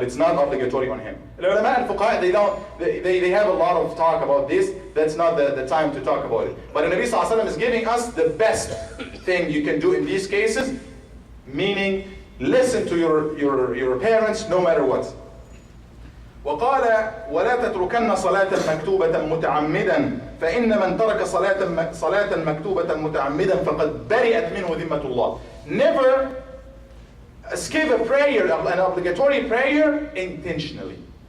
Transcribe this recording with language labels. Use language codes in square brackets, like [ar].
[en] But it's not obligatory on him. The ulama al-fuqaha, they have a lot of talk about this. That's not the time to talk about it. But the Nabi sallallahu alaihi wasallam is giving us the best thing you can do in these cases, meaning listen to your parents no matter what. [ar] وقال ولا تتركن صلاة مكتوبة متعمدا فإن من ترك صلاة مكتوبة متعمدا فقد برئت منه ذمة الله. [en] Never skip a prayer, an obligatory prayer, intentionally.